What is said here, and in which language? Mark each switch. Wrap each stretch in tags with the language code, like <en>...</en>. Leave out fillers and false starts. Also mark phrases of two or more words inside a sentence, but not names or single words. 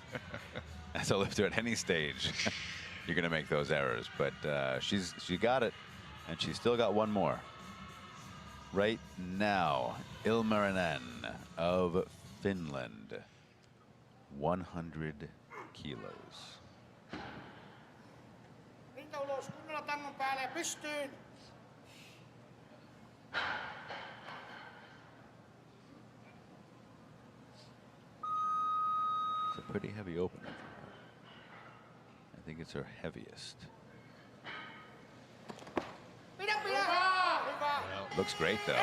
<en>As a lifter at any stage, you're going to make those errors. But she got it, and she's still got one more. Right now, Ilmarinen of Finland, 100 kilos.</en> <fi>Rinta ulos, kunnolla tangon päälle ja pystyyn.</fi> <en>It's a pretty heavy opener for her. I think it's her heaviest. Looks great, though.</en>